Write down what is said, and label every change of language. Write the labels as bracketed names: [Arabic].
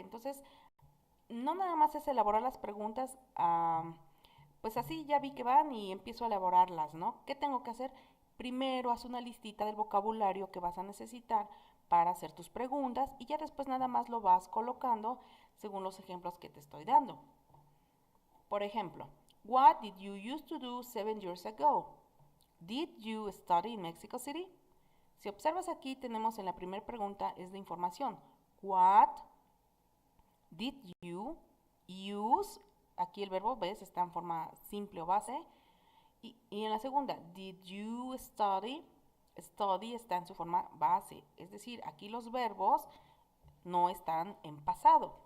[Spanish] Entonces, no nada más es elaborar las preguntas, pues así ya vi que van y empiezo a elaborarlas, ¿no? ¿Qué tengo que hacer? Primero haz una listita del vocabulario que vas a necesitar para hacer tus preguntas y ya después nada más lo vas colocando según los ejemplos que te estoy dando. Por ejemplo, [English] what did you used to do 7 years ago? Did you study in Mexico City? [Spanish] Si observas aquí tenemos en la primera pregunta es de información. [English] What did you use? [Spanish] Aquí el verbo, ves, está en forma simple o base. Y en la segunda, [English] did you study? [Spanish] Study está en su forma base. Es decir, aquí los verbos no están en pasado.